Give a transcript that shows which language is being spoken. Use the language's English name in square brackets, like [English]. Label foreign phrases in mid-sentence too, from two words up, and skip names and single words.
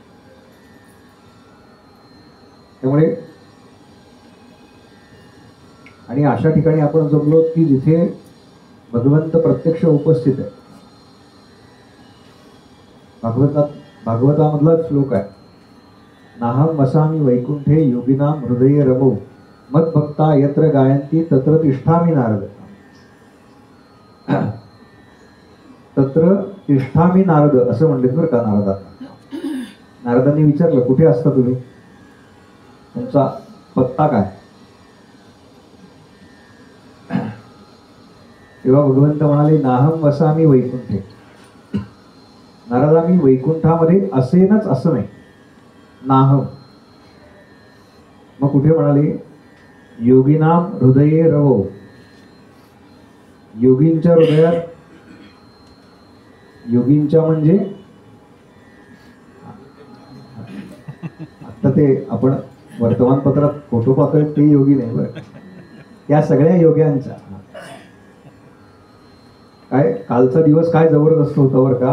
[Marathi] त्यामुळे आणि अशा ठिकाणी आपण जमलो की जिथे भगवंत प्रत्यक्ष उपस्थित आहे. भागवतामधला श्लोक आहे, [Sanskrit] नाहं वसामि वैकुंठे योगिनां हृदये रमौ मद्भक्ता यत्र गायन्ति तत्र तिष्ठामि नारद. तत्र तिष्ठामि नारद [Marathi] असं म्हणलेत बरं का नारदांना. नारदांनी विचारलं, कुठे असता तुम्ही, तुमचा पत्ता काय? तेव्हा भगवंत म्हणाले, [Sanskrit] नाहं वसामि वैकुंठे. [Marathi] नारदा, मी वैकुंठामध्ये असेनच असं नाही, नाहं. मग कुठे म्हणाले, [Sanskrit] योगिनां हृदये रवौ. [Marathi] योगींच्या हृदयात, योगींच्या म्हणजे आता ते आपण वर्तमानपत्रात फोटो पाहतोय ते योगी नाही बरं, त्या सगळ्या योग्यांचा. काय कालचा दिवस काय जबरदस्त होता बरं का.